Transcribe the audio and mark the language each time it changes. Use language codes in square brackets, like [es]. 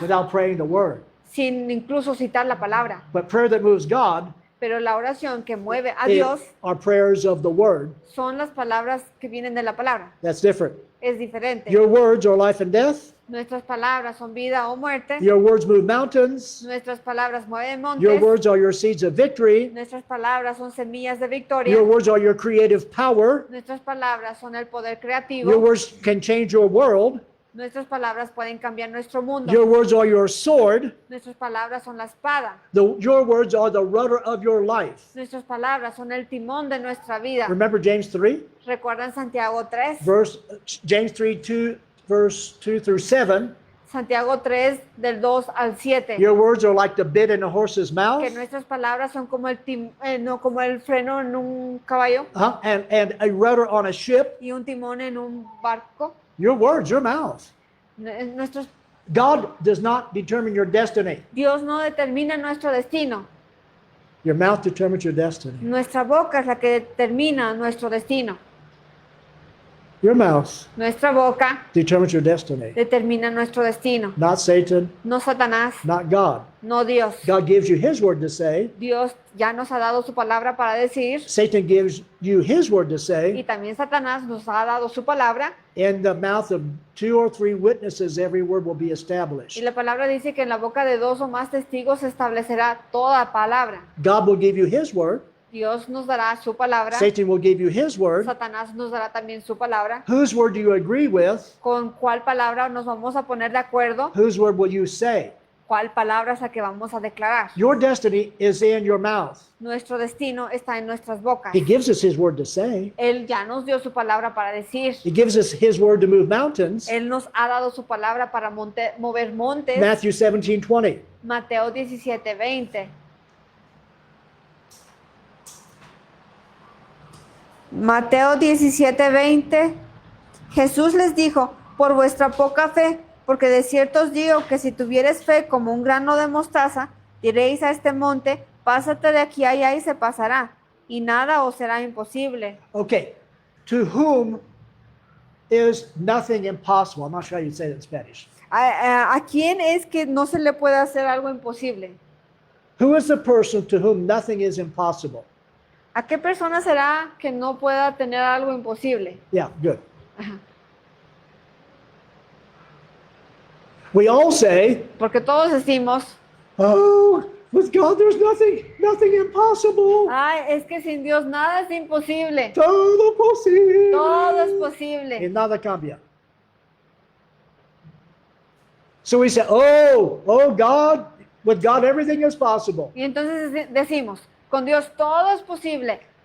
[en] without praying the word. [es] sin incluso citar la palabra, [en] But prayer that moves God [es] pero la oración que mueve a [en] is, [es] Dios [en] are prayers of the word. [es] son las palabras que vienen de la palabra. [en] That's different. [es] Es diferente. [en] Your words are life and death. [es] Nuestras palabras son vida o muerte. [en] Your words move mountains. [es] Nuestras palabras mueven [en] Your [es] montes. [en] words are your seeds of victory. [es] Nuestras palabras son semillas de victoria. [en] Your words are your creative power. [es] Nuestras palabras son el poder [en] Your [es] creativo. [en] words can change your world. [es] Nuestras palabras pueden cambiar nuestro mundo. [en] Your words are your sword. [es] Nuestras palabras son la espada. [en] Your words are the rudder of your life. [es] Nuestras palabras son el timón de nuestra vida. [en] Remember James 3, [es] ¿Recuerdan Santiago 3? [en] James 3, 2, verse 2 through 7. [es] Santiago 3 del 2 al 7. [en] Your words are like the bit in a horse's mouth. [es] Que nuestras palabras son como no como el freno en un caballo [en] And a rudder on a ship. [es] y un timón en un barco. [en] Your words, your mouth. [es] Nuestros, [en] God does not determine your destiny. [es] Dios no determina nuestro destino. [en] Your mouth determines your destiny. [es] Nuestra boca es la que determina nuestro destino. [en] Your mouth [es] Nuestra boca [en] determines your destiny. [es] determina nuestro destino. [en] Not Satan, [es] No Satanás, [en] not God. [es] no Dios. [en] God gives you his word to say. [es] Dios ya nos ha dado su palabra para decir [en] Satan gives you his word to [es] y [en] say. [es] también Satanás nos ha dado su palabra [en] In the mouth of 2 or 3 witnesses, every word will be [es] y [en] established. [es] la palabra dice que en la boca de 2 o más testigos se establecerá toda palabra. [en] God will give you his word. [es] Dios nos dará su palabra. [en] Satan will give you his word. [es] Satanás nos dará también su palabra. [en] Whose word do you agree with? [es] ¿Con cuál palabra nos vamos a poner de acuerdo? [en] Whose word will you say? [es] ¿Cuál palabra es la que vamos a declarar? [en] Your destiny is in your mouth. [es] Nuestro destino está en nuestras bocas. [en] He gives us his word to say. [es] Él ya nos dio su palabra para decir. [en] He gives us his word to move mountains. [es] Él nos ha dado su palabra para mover montes. [en] Matthew 17:20. [es] Mateo 17:20. Mateo 17:20. Jesús les dijo, por vuestra poca fe, porque de cierto os digo que si tuvieres fe como un grano de mostaza, diréis a este monte, pásate de aquí a allá y se pasará, y nada os será imposible. [en] Okay. To whom is nothing impossible? I'm not sure how you say that in Spanish. [es] ¿A quién es que no se le puede hacer algo imposible? [en] Who is the person to whom nothing is impossible? [es] ¿A qué persona será que no pueda tener algo imposible? [en] Yeah, good. We all say, [es] Porque todos decimos, [en] oh, with God there's nothing impossible. [es] ay, es que sin Dios nada es imposible. Todo posible. Todo es Y posible. nada cambia. [en] So we say, oh God, with God everything is possible. [es] Y entonces decimos, con Dios todo es posible,